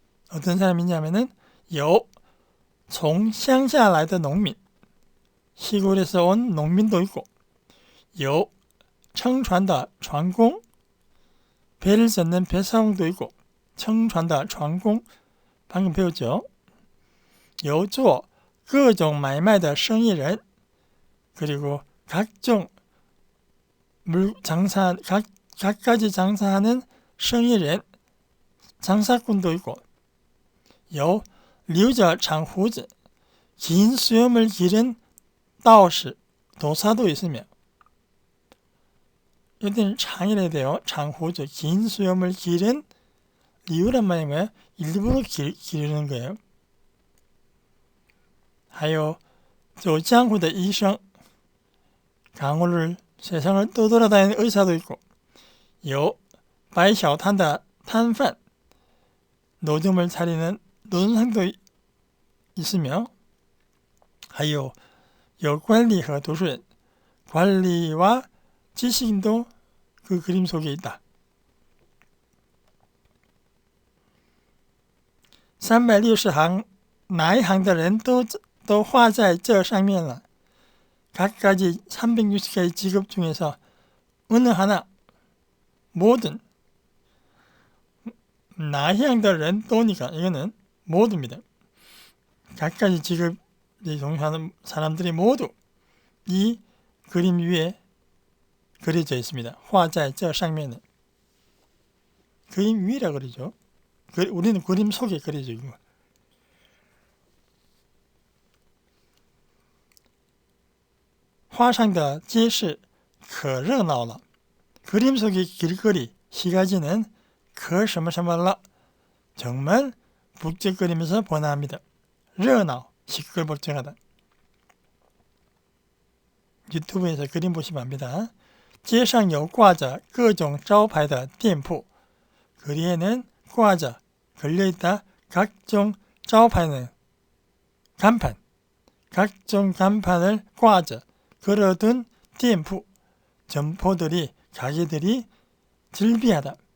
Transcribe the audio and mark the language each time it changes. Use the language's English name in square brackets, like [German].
[Korean] 어떤 사람이냐면은 [Chinese] 有从乡下来的农民 [Korean] 시골에서 온 농민도 있고 [Chinese] 有乘船的船工 [Korean] 배를 젓는 배사공도 있고 [Chinese] 乘船的船工 [Korean] 방금 배웠죠. [Chinese] 有做各种买卖的生意人 [Korean] 그리고 각종 각가지 장사하는 生意人 장사꾼도 있고 [Chinese] 有留着长胡子, [Korean] 긴 수염을 기른 道士, 도사도 있으며, 이때는 장이라 돼요. 장후즈, 긴 수염을 기른 이유란 말이 뭐예요? 일부러 기르는 거예요. [Chinese] 还有走江湖的医生, [Korean] 강호를 세상을 떠돌아다니는 의사도 있고, [Chinese] 有摆小摊的摊贩, [Korean] 노점을 차리는 노점상도 있으며, [Chinese] 还有有管理和读书人, [Korean] 관리와 지식인도 그 그림 속에 있다. [Chinese] 360行, 哪一行的人都画在这上面了. [Korean] 각가지 360개의 직업 중에서 어느 하나, 모든, [Chinese] 哪一行的人都 [Korean] 니까 이거는 모두입니다. 각가지 직업에 종사하는 사람들이 모두 이 그림 위에 그려져 있습니다. [Chinese] 画在这上面 [Korean] 은 그림 위라 그러죠. 우리는 그림 속에 그려져 있는 거. [Chinese] 画上的街市可热闹了. [Korean] 그림 속의 길거리, 시가지는 [Chinese] 可什么什么了. [Korean] 정말 북적거리면서 번화합니다. 热闹, 시끌벅적하다. 유튜브에서 그림 보시면 압니다. [Chinese] 街上有挂着各种招牌的店铺. [Korean] 거리에는 [Chinese] 挂着 [Korean] 걸려있다 각종 招牌는 간판, 각종 간판을 挂着 걸어둔 店铺, 점포들이, 가게들이 즐비하다.